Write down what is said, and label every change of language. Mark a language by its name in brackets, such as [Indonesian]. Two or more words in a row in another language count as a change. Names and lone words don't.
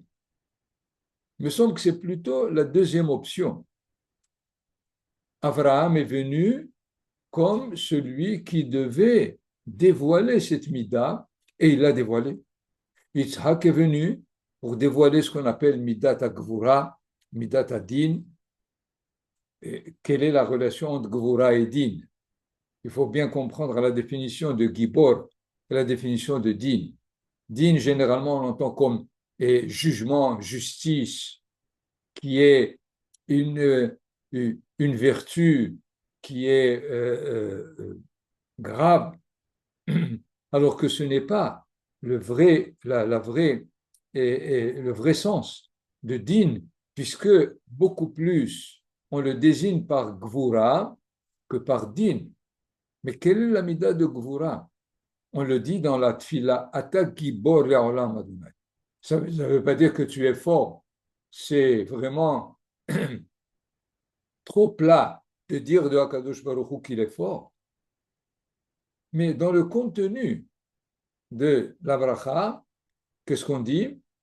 [French] Il me semble que c'est plutôt la deuxième option. Abraham est venu comme celui qui devait dévoiler cette mida, et il l'a dévoilé. Yitzhak est venu pour dévoiler ce qu'on appelle [Hebrew] מידת גבורה, מידת דין. [French] Quelle est la relation entre Gvura et Din? Il faut bien comprendre la définition de Gibor et la définition de Din. Din, généralement, on l'entend comme jugement, justice, qui est une vertu qui est grave, alors que ce n'est pas le vrai sens de din, puisque beaucoup plus on le désigne par gvura que par din. Mais quelle est la mida de gvura? On le dit dans la tfila, [Hebrew] אתה גיבור לעולם אדני. [French] Ça ne veut pas dire que tu es fort. C'est vraiment trop plat de dire de [Hebrew] הקדוש ברוך הוא [French] qu'il est fort. Mais dans le contenu de la bracha, qu'est-ce qu'on dit?